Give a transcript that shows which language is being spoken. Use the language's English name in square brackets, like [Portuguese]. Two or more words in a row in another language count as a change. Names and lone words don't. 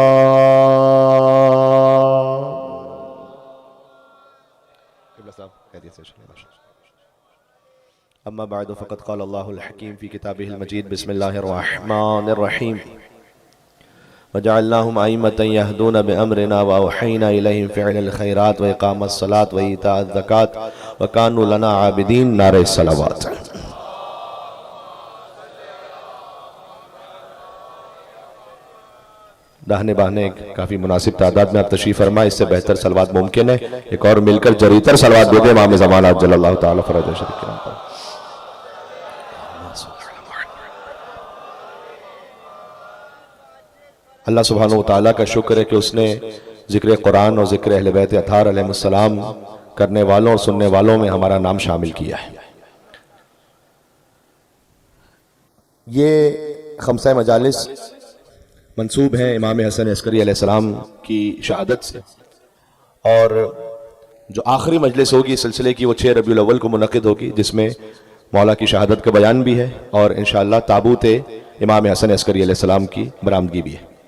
[Arabic] أما بعد فقد قال الله الحكيم في كتابه المجيد. بسم الله الرحمن الرحيم. وجعلناهم أئمة يهدون بأمرنا وأوحينا إليهم فعل الخيرات وإقام الصلاة وإيتاء الزكاة وكانوا لنا عابدين. [Hindi] नारे सलावत। दाहने बाहने काफ़ी मुनासिब तादाद में आप तशरीफ़ फरमा, इससे बेहतर सलवात मुमकिन है। एक और मिलकर जरीतर सलवात दे दे इमाम ज़माना [Arabic] عجل الله تعالى فرجه [Hindi] शरीफ के नाम पर। अल्लाह सुब्हानहु व तआला का शुक्र है कि उसने ज़िक्र कुरान और ज़िक्र अहले बैत अतहार अलैहिमुस्सलाम करने वालों और सुनने वालों में हमारा नाम शामिल किया है। ये खमसा मजालिस मंसूब हैं इमाम हसन अस्करी अलैहिस्सलाम की शहादत से, और जो आखिरी मजलिस होगी सिलसिले की वो 6 रबीउल अव्वल को मुनक़िद होगी, जिसमें मौला की शहादत का बयान भी है और इंशाअल्लाह ताबूत इमाम हसन अस्करी अलैहिस्सलाम की बरामदगी भी है।